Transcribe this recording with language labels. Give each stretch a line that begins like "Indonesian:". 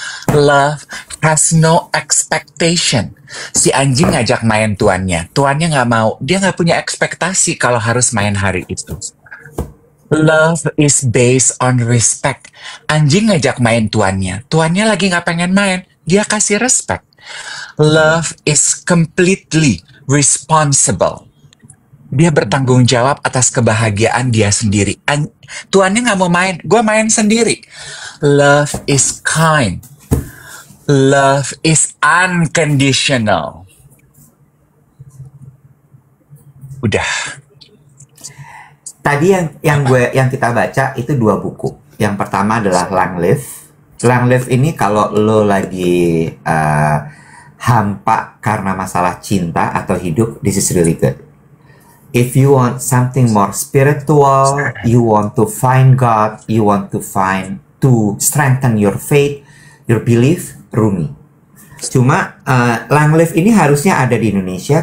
English: Love has no expectation.
Indonesian: Si anjing ngajak main tuannya. Tuannya gak mau. Dia gak punya ekspektasi kalau harus main hari itu.
English: Love is based on respect.
Indonesian: Anjing ngajak main tuannya. Tuannya lagi gak pengen main. Dia kasih respect.
English: Love is completely responsible.
Indonesian: Dia bertanggung jawab atas kebahagiaan dia sendiri. Tuannya gak mau main. Gue main sendiri.
English: Love is kind. Love is unconditional.
Indonesian: Udah. Tadi yang kita baca itu 2 buku. Yang pertama adalah Long Live. Long Live ini kalau lo lagi hampa karena masalah cinta atau hidup,
English: this is really good. If you want something more spiritual, you want to find God, you want to strengthen your faith, your belief, Rumi.
Indonesian: Cuma Long Live ini harusnya ada di Indonesia.